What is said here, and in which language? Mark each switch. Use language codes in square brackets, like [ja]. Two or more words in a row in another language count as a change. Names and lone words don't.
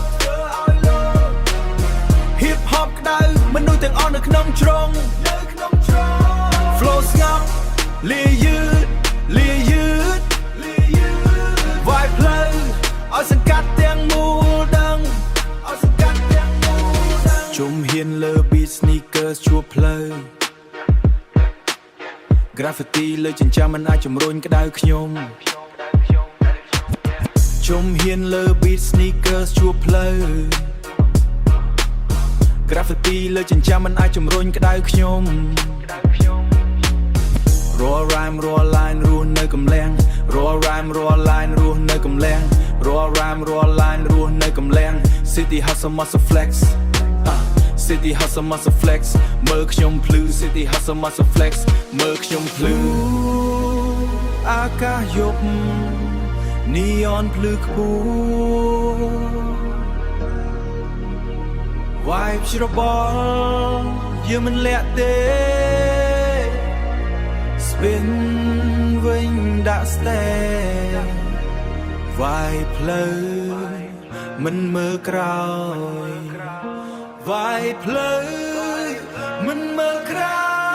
[en] hip hop [km] ក្តៅមនុស្សទាំងអស់នៅក្នុងជ្រុង flow ស្ងប់លាយឺតវាយផ្លូវឲ្យសង្កាត់ទាំងមូលដឹងជុំហ៊ានលើ [en] beat sneakers [km] ជួបផ្លូវ graffiti លើចិញ្ចើមមិនអាចជំរុញក្តៅខ្ញុំ ជុំហ៊ានលើ [en] beat sneakers [km] ជួបផ្លូវ graffiti លើចិញ្ចើមមិនអាចជំរុញក្តៅខ្ញុំរាល់ rhyme រាល់ line រ ស់នៅកំលាំងរាល់ rhyme រាល់ line រស់នៅកំលាំងរាល់ rhyme រាល់ line រស់នៅកំលាំង [en] city hustle muscle flex city hustle muscle flex [km] មើលខ្ញុំភ្លឺ [en] city hustle muscle flex [km] មើលខ្ញុំភ្លឺអាកាសយប់ neon ភ្លឺខ្ពស់ vibe ច្របល់យើងមិនលាក់ទេ spin វិញដាក់ stay វាយផ្លូវមិនមើលក្រោយវាយផ្លូវមិនមើលក្រោយ